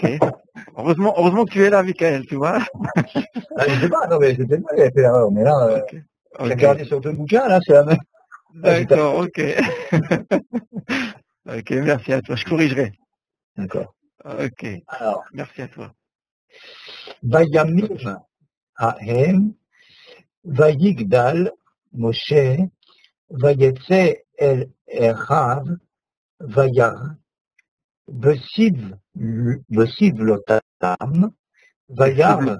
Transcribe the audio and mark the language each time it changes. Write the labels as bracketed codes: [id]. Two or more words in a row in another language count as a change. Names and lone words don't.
[fr] Heureusement que tu es là, Michael, tu vois. Je sais pas, non, mais c'était pas, il avait fait l'erreur, mais là, Okay. j'ai regardé sur deux bouquins, là, c'est la même. D'accord, ok. Ok, merci à toi. Je corrigerai. D'accord. Ok, Alors, merci à toi. [he] ובימים ההם, ויגדל משה, ויצא אל אחיו, וירא, בסבלותם, וירא,